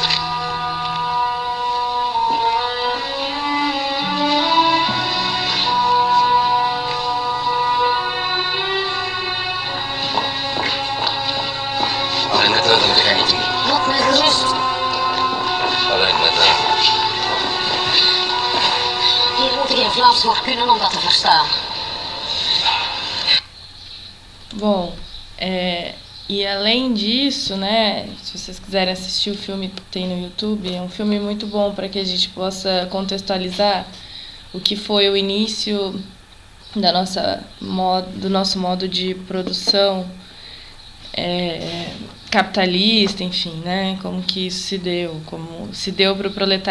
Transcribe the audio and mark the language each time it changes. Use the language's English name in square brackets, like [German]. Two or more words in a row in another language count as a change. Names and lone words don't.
[Dutch] Alleen net dat ik er niet in. Laat mij gerust. Alleen net dat. Hier moet ik geen Vlaams voor kunnen om dat te verstaan. [Portuguese] Bom, e além disso, né, se vocês quiserem assistir o filme que tem no YouTube, é um filme muito bom para que a gente possa contextualizar o que foi o início do nosso modo de produção capitalista, enfim, né, como que isso se deu, como se deu para o proletariado.